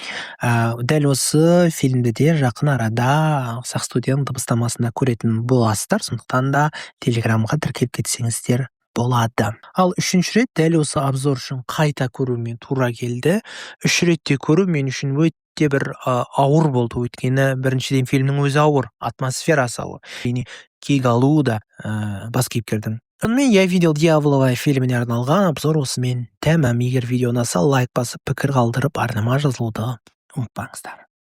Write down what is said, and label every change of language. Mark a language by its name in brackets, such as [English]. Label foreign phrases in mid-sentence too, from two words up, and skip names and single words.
[Kazakh] Дәл осы фильмді де жақын арада Сақ студияның дыбыстамасында көретін боласыздар, сондықтан да телеграмға тіркеліп кетсеңіздер болады. Ал 3-ші рет дәл осы обзор үшін қайта көрумен тура келді. 3 ретте көру мен үшін өте бір ауыр болды, өйткені біріншіден фильмнің өзі ауыр, атмосферасы ауыр. Кек алу да бас кейіпкердің. Сонымен «Я видел дьявола» фильміне арналған обзор осымен тәмам. Егер видео ұнаса, лайк басып, пікір қалдырып, арнама жазылуды ұмытпаңыздар.